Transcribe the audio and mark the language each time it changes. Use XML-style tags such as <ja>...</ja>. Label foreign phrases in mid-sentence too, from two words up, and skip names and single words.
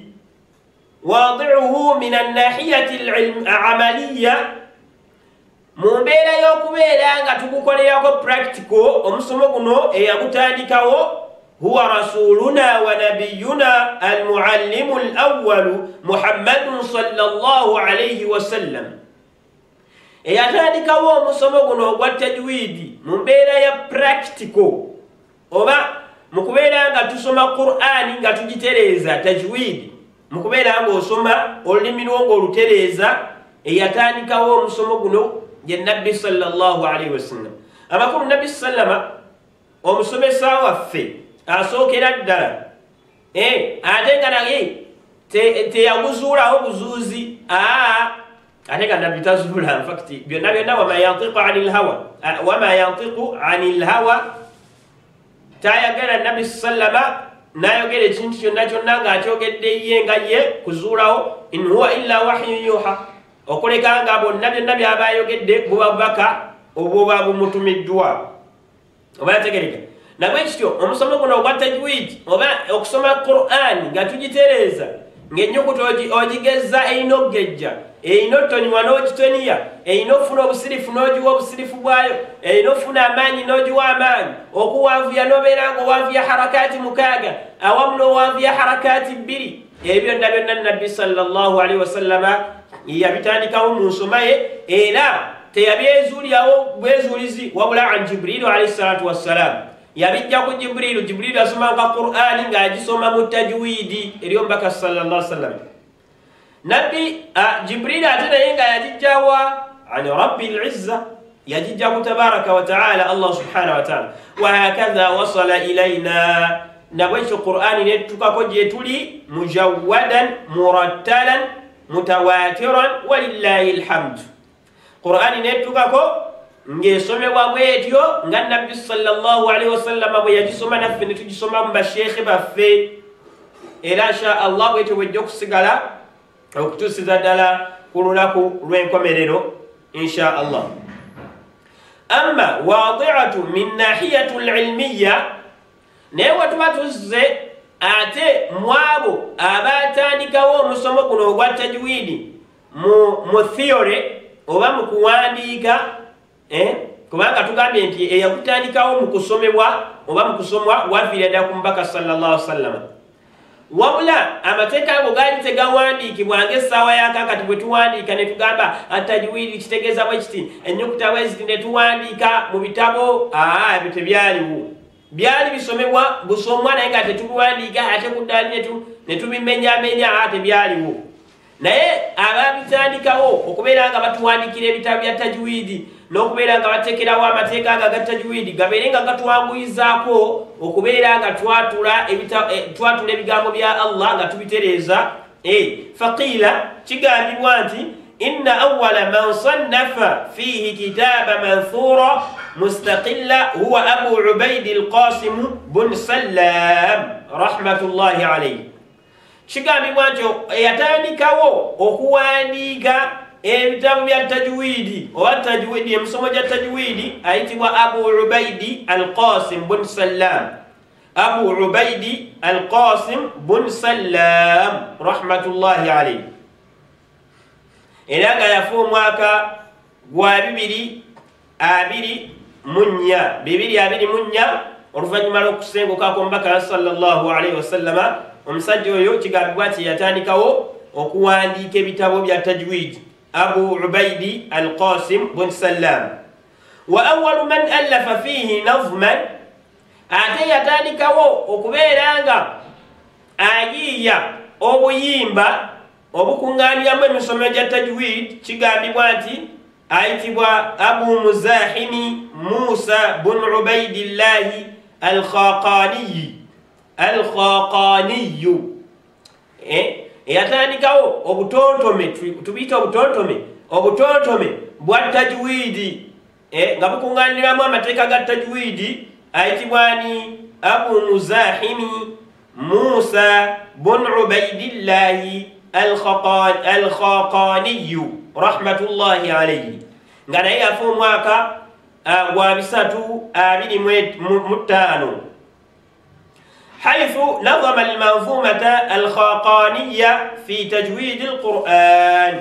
<ar>واضعه من الناحية العملية,</ar> <lg>mu mbeera y'okubeera nga tugukolerako practical. omusomo guno eyagutandikawo</lg> <ar>هو رسولنا ونبينا المعلم الأول محمد صلى الله عليه وسلم.</ar> <lg>eyatandikawo omusomo guno ogwa tajwidi mu mbeera ya practical, oba mu kubeera nga tusoma qur'ani nga tugitereeza tajwidi, mu kubeera nga osoma olulimi lwo ng'olutereeza, eyatandikawo omusomo guno ye nabbi</lg> <ar>صلى الله عليه وسلم.</ar> <lg>amakulu nabbi sallama omusomesa waffe asookera ddala, ate nga naye teyaguzuulawo buzuuzi. ate nga nabbi tazuula, infacti byonna byonna</lg> <ar>وما ينطق عن الهوى,</ar> <lg>tayagala nabbi sallama n'ayogera ekintu kyonna kyonna ng'akyogedde ye nga ye kuzuulawo.</lg> <ar>إن هو إلا وحي يوحى,</ar> <lg>okuleka nga bonna byonna byaba ayogedde buba bubaka obuba bumutumiddwa. oba yategereka? nabwe kityo omusomo guno ogwa tajwidi oba okusoma qur'ani nga tugitereeza, ng'ennyukuti ogigezza eyina okugejja, eyina otonywa n'ogitoniya, eyina okufuna obusirifu n'ogiwa obusirifu bwayo, eyina okufuna amaanyi n'ogiwa amaanyi, okuwanvuya n'obeera ng'owanvuya harakaati 6 awamu n'owanvuya harakaati 2. ebyo byonna byonna nabbi</lg> <ar>صلى الله عليه وسلم</ar> <lg>yabitandikawo mu nsoma ye, era teyabyezuulirawo bwezuulizi wabula</lg> <ar>عن جبريل عليه الصلاة والسلام.</ar> <lg>yabijja ku jibrilu. jibrilu asomanga qur'ani ng'agisoma mu tajwidi eri omubaka</lg> <ar>صلى الله عليه وسلم.</ar> <lg>nabbi jibrilu ate naye nga yagijjawa</lg> <ar>عن رب العزة,</ar> <lg>yagijja ku</lg> <ar>تبارك وتعالى الله سبحانه وتعالى. وهكذا وصل إلينا,</ar> <lg>nabwekyo qur'ani netukako gye tuli</lg> <ar>مجوداً مرتلاً متواتراً ولله الحمد.</ar> <lg>qur'ani netukako ng'esomebwa bwetyo nga nabbi</lg> <ar>صلى الله عليه وسلم</ar> <lg>bwe yagisoma, naffe ne tugisoma mu basheekhe baffe, era</lg> <ar>إن شاء الله</ar> <lg>bwetyo bwejja okusigala okutuusiza ddala ku lunaku lw'enkomerero</lg> <ar>إن شاء الله. أما واضعه من الناحية العلمية,</ar> <lg>naye we tuba tuzze ate mu abo abatandikawo omusomo guno ogwa tajwidi mu theory oba mu kuwandiika, kubanga tugambye nti eyakutandikawo mu kusomebwa oba mu kusomwa waviira ddala ku mubaka</lg> <ar>صلى الله عليه وسلم.</ar> <lg>wabula amateeka ago gaali tegawandiikibwa ng'essaawa yakakati bwe tuwandiika ne tugamba atajwidi kitegeeza bwe kiti ennyukuta bwe ziti ne tuwandiika mu bitabo ebyo tebyaliwo byali bisomebwa busomwa naye nga tetubiwandiika ate ku ddaali ne tubimenyaamenya tebyaliwo naye ababitandikawo okubeera nga batuwandikira ebitabo bya tajwidi n'okubeera nga bateekerawo amateeka ago aga tajwidi gabeere nga gatuwanguyizaako okubeera nga twatula ebigambo bya Allah nga tubitereeza faqiila kigambibwa nti</lg> <ar>إن أول من صنف فيه كتابا منثورا مستقلا هو أبو عبيد القاسم بن سلام رحمة الله عليه.</ar> <lg>Kigambibwa nti eyatandikawo okuwandiika ebitabo bya tajwidi oba tajwidi emisomo gya tajwidi ayitibwa abu ubaidi alqasim bun sallam.</lg> <ar>abu ubaidi alqasim bun sallam رحمة الله عليه,</ar> <lg>era nga yafa omwaka gwa 224 oluvannyuma lw'okusengukako omubaka</lg> <ar>صلى الله عليه وسلم.</ar> <lg>Omusajja oyo kigambibwa nti yatandikawo okuwandiika ebitabo bya tajwidi abu ubaidi alqasim bun sallam.</lg> <ar>وأول من ألف فيه نظماً,</ar> <lg>ate yatandikawo okubeera nga ayiiya obuyimba obukuŋŋaaniramu emisomo gya tajwid, kigambibwa nti ayitibwa abu muzahimi musa bun ubaidillahi alkhaqaniyu. Yatandikawo obutontome, tubiyita obutontome bwa tajwidi nga bukuŋŋaaniramu amateeka ga tajwidi, ayitibwa ni abu muzahimi musa bun ubaidillahi alkhaqaniyu</lg> <ar>رحمة الله عليه,</ar> <lg>nga naye yafa omwaka gwa 325</lg> <ar>حيث نظم المنظومة الخاقانية في تجويد القرآن.</ar>